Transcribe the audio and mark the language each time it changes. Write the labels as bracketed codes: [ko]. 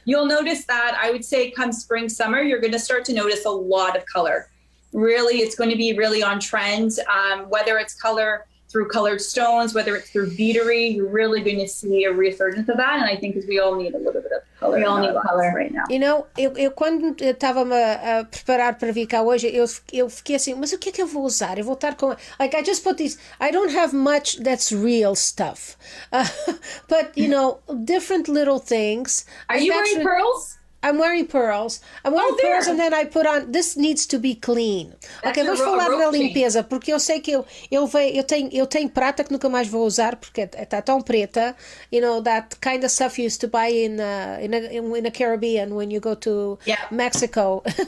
[en] You'll notice that, I would say, come spring, summer, you're going to start to notice a lot of color. Really, it's going to be really on trend, whether it's color through colored stones, whether it's through beadery, you're really going to see a resurgence of that. And I think we all need a little bit of color. We all need color right now. [pt] You know, eu quando estava-me a preparar para vir cá hoje, eu fiquei assim, mas o que é que eu vou usar? Eu vou estar com... [en] Like, I just put these... I don't have much that's real stuff. But, you know, different little things. Are you wearing pearls? I'm wearing pearls. I'm wearing pearls and then I put on... This needs to be clean. [pt] Ok, vamos falar da limpeza, porque eu sei que eu tenho prata que nunca mais vou usar, porque está tão preta. [en] You know, that kind of stuff you used to buy in the Caribbean when you go to Mexico.